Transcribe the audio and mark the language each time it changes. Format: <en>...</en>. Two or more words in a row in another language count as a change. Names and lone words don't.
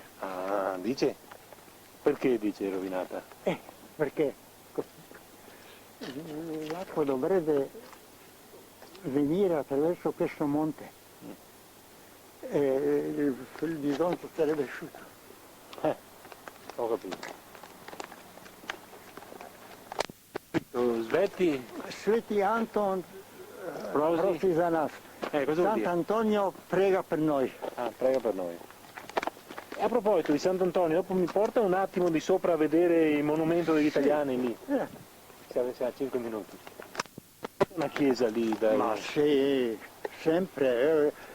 <it>Ah, dice? Perché dice rovinata? Perché l'acqua dovrebbe venire attraverso questo monte e il bisonzo sarebbe asciutto. Ho capito.</it> <sl>Svetti? Sveti Anton Prosi? Rosizanas.</sl> <it>Cosa vuol dire? Sant'Antonio prega per noi. Ah, prega per noi. E a proposito di Sant'Antonio, dopo mi porta un attimo di sopra a vedere il monumento degli italiani lì. Se avesse 5 minuti. Una chiesa lì da... Ma sì, sempre.</it>